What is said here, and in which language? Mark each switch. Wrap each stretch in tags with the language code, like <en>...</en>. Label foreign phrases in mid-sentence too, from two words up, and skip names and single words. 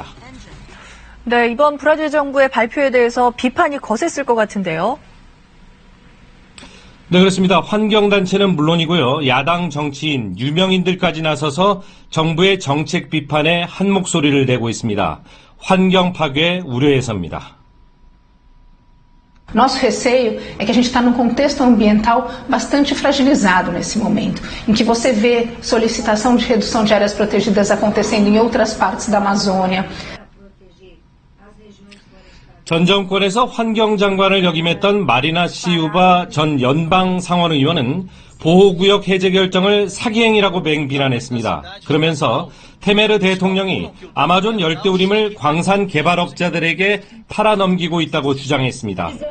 <ko>네, 이번 브라질 정부의 발표에 대해서 비판이 거셌을 것 같은데요. 네, 그렇습니다. 환경단체는 물론이고요. 야당 정치인, 유명인들까지 나서서 정부의 정책 비판에 한 목소리를 내고 있습니다. 환경 파괴 우려에서입니다.</ko> <pt>Nosso receio é que a gente está num contexto ambiental bastante fragilizado nesse momento, em que você vê solicitação de redução de áreas protegidas acontecendo em outras partes da Amazônia.</pt> <ko>전 정권에서 환경장관을 역임했던 마리나 시우바 전 연방 상원의원은 보호구역 해제 결정을 사기행위라고 맹비난했습니다. 그러면서 테메르 대통령이 아마존 열대우림을 광산 개발업자들에게 팔아넘기고 있다고 주장했습니다.</ko>